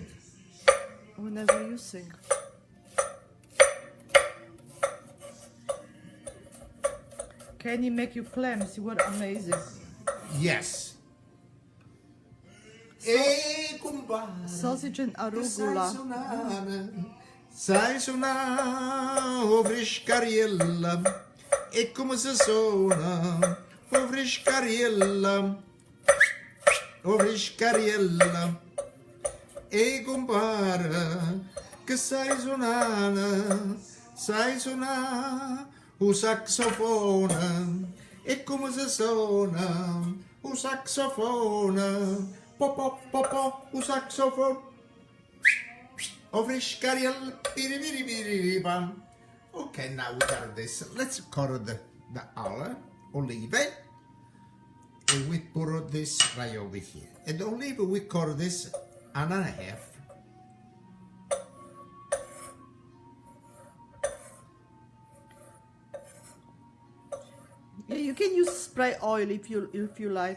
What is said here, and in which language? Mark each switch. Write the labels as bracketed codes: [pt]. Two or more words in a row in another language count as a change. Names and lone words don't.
[en] Whenever you sing. Can he make you clams? You were amazing. Yes. Sausage and arugula. [it] Sai suonare, oh friscariella, e come si suona, oh friscariella, e compare, che sai suonare, o saxofone, e come si suona, o saxofone, po po po po, o saxofone. [en] Okay, now we got this. Let's cut the olive. And we put this right over here. And the olive, we cut this 1.5. Yeah, you can use spray oil if you like.